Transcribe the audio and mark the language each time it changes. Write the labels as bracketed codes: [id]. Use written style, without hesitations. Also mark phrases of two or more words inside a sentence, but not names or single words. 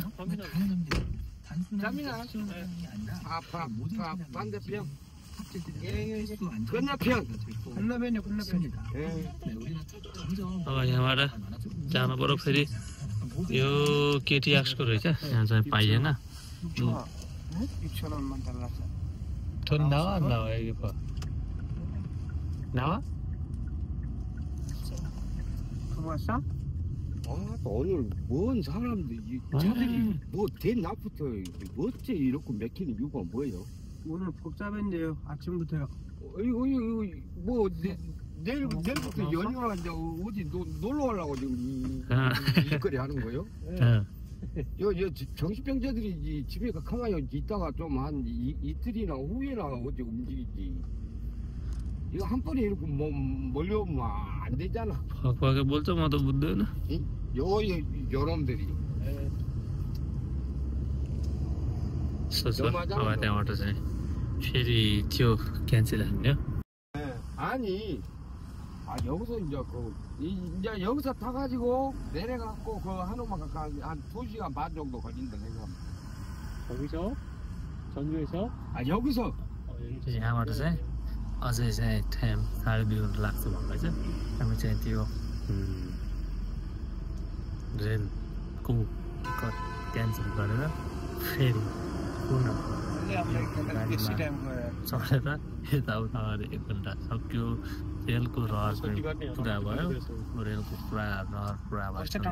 [ne] अब यहाँबाट जानु पर्यो फेरि यो केटीएक्सको रहेछ यहाँ चाहिँ पाइएन [ko] 오늘 뭔 사람들이 차들이 뭐 대낮부터 어째 이렇게 맥히는 이유가 뭐예요? 오늘 복잡했네요. 아침부터요. 이거 뭐 내일부터 연휴하는데 어디 놀러 가려고 지금 이거리 하는 거예요? 요 정신병자들이 집에 가만히 있다가 좀 한 이틀이나 후에나 어디 움직이지. 이거 한 번에 이렇게 몰려오면 안 되잖아. [ne] भक्कु बोल्छ म त बुझ्दैन [ko] 요놈들이. [ne] सोच अब त्यहाँबाट चाहिँ फेरि त्यो क्यान्सल हान्यो [ko] 아니 여기서 이제 여기서 타가지고 내려가고 그 한옥만 한 2시간 반 정도 걸린다 생각합니다. 저기서? 전주에서? 여기서 [ne] यहाँबाट चाहिँ अझै चाहिँ टाइम 2:30 लाग्छ भन्दैछ हामी चाहिँ त्यो रेलको टिकट क्यान्सल गरेर फेरि पुनः चढेर यताउता गरेर 1 घन्टा सक्यो रेलको रहर पनि पुरा भयो रेलको पुरा रहर पुरा भयो